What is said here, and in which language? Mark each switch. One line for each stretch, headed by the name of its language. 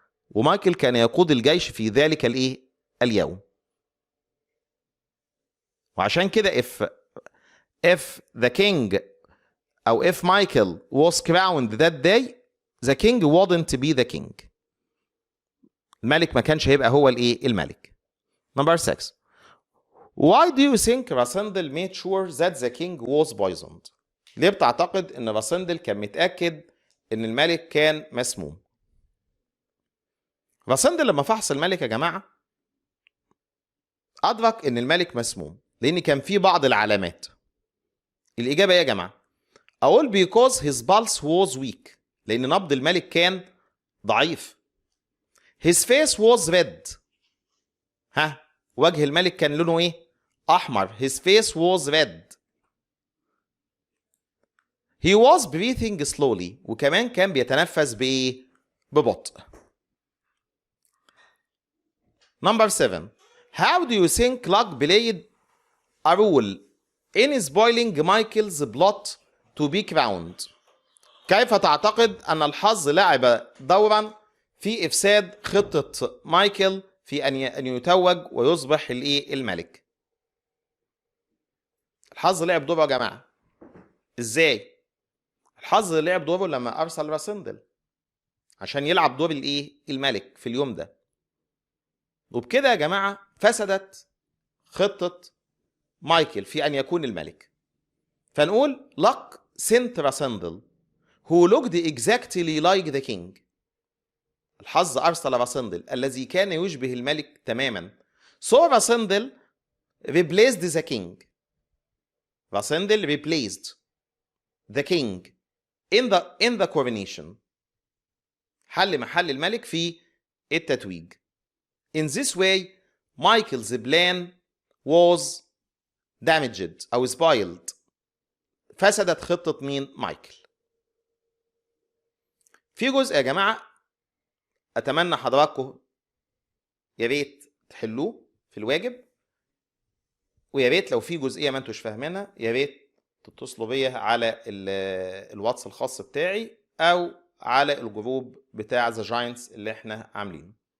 Arabic: ومايكل كان يقود الجيش في ذلك اليوم. وعشان كده
English: if the king أو if Michael was crowned that day, the king wouldn't be the king.
Arabic: الملك ما كانش هيبقى هو الملك.
English: Number 6. Why do you think Rasindel made sure that the king was poisoned?
Arabic: ليه بتعتقد ان راسندل كان متأكد ان الملك كان مسموم؟ راسندل لما فحص الملك يا جماعة أدرك ان الملك مسموم لان كان في بعض العلامات. الإجابة يا جماعة أقول
English: because his pulse was weak.
Arabic: لأن نبض الملك كان ضعيف.
English: His face was red.
Arabic: وجه الملك كان لونه أحمر.
English: His face was red. He was breathing slowly.
Arabic: وكمان كان بيتنفس ببطء.
English: Number 7. How do you think luck played a role in spoiling Michael's plot to be crowned?
Arabic: كيف تعتقد أن الحظ لعب دورا في إفساد خطة مايكل في أن يتوج ويصبح الملك؟ الحظ لعب دوره يا جماعة. إزاي؟ الحظ لعب دوره لما أرسل راسندل عشان يلعب دور الملك في اليوم ده. وبكده يا جماعة فسدت خطة مايكل في أن يكون الملك. فنقول
English: luck sent Rassendyll who looked exactly like the king.
Arabic: الحظ أرسل راسندل الذي كان يشبه الملك تماما.
English: So Rassendyll replaced the king. Rassendyll replaced the king in the coronation.
Arabic: حل محل الملك في التتويج.
English: In this way, Michael's plan was damaged أو spoiled.
Arabic: فسدت خطة مين؟ مايكل. في جزء يا جماعة أتمنى حضراتكم يا ريت تحلوه في الواجب، ويا ريت لو في جزئية ما انتوش فاهمينها يا ريت تتصلوا بيا على الواتس الخاص بتاعي أو على الجروب بتاع ذا جاينتس اللي احنا عاملينه.